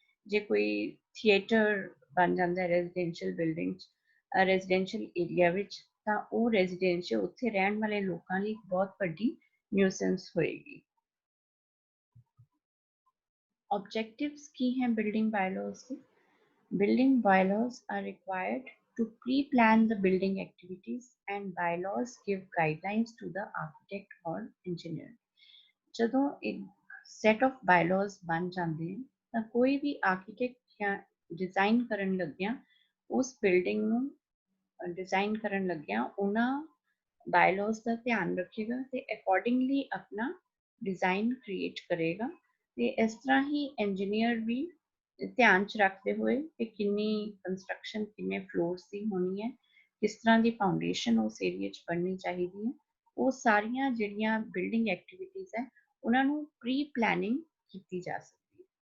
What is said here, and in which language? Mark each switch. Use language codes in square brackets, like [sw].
[pa] ਜੇ ਕੋਈ ਥੀਏਟਰ ਬਣ ਜਾਂਦਾ ਹੈ ਰੈਜ਼ੀਡੈਂਸ਼ੀਅਲ ਬਿਲਡਿੰਗ 'ਚ ਰੈਜ਼ੀਡੈਂਸ਼ੀਅਲ ਏਰੀਆ ਵਿੱਚ ਤਾਂ ਉਹ ਰੈਜ਼ੀਡੈਂਸ਼ੀਅਲ ਉੱਥੇ ਰਹਿਣ ਵਾਲੇ ਲੋਕਾਂ ਲਈ ਬਹੁਤ ਵੱਡੀ ਨਿਊਸੈਂਸ ਹੋਏਗੀ। Objectives ਕੀ ਹੈ ਬਿਲਡਿੰਗ ਬਾਇਲਾਜ਼ ਦੇ? [en] Building bylaws are required to pre-plan the building activities and bylaws give guidelines to the architect or engineer। [pa] ਜਦੋਂ ਇੱਕ set of bylaws ਬਣ ਜਾਂਦੇ ਹਨ ਤਾਂ ਕੋਈ ਵੀ architect ਜਾਂ design ਕਰਨ ਲੱਗਿਆ ਉਸ building ਨੂੰ डिजाइन ਕਰਨ ਲੱਗਿਆ ਉਹਨਾਂ ਬਾਇਲਾਜ਼ ਦਾ ਧਿਆਨ ਰੱਖੇਗਾ ਤੇ ਅਕੋਰਡਿੰਗਲੀ ਆਪਣਾ ਡਿਜ਼ਾਈਨ ਕ੍ਰੀਏਟ ਕਰੇਗਾ ਤੇ ਇਸ ਤਰ੍ਹਾਂ ਹੀ ਇੰਜੀਨੀਅਰ ਵੀ ਧਿਆਨ ਚ ਰੱਖਦੇ ਹੋਏ ਕਿ ਕਿੰਨੀ ਕੰਸਟਰਕਸ਼ਨ ਕਿੰਨੇ ਫਲੋਰਸ ਦੀ ਹੋਣੀ ਹੈ, ਕਿਸ ਤਰ੍ਹਾਂ ਦੀ ਫਾਊਂਡੇਸ਼ਨ ਉਸ ਏਰੀਆ 'ਚ ਬਣਨੀ ਚਾਹੀਦੀ ਹੈ, ਉਹ ਸਾਰੀਆਂ ਜਿਹੜੀਆਂ ਬਿਲਡਿੰਗ ਐਕਟੀਵਿਟੀਜ਼ ਹੈ ਉਹਨਾਂ ਨੂੰ ਪ੍ਰੀ ਪਲੈਨਿੰਗ ਕੀਤੀ ਜਾ ਸਕਦੀ ਹੈ।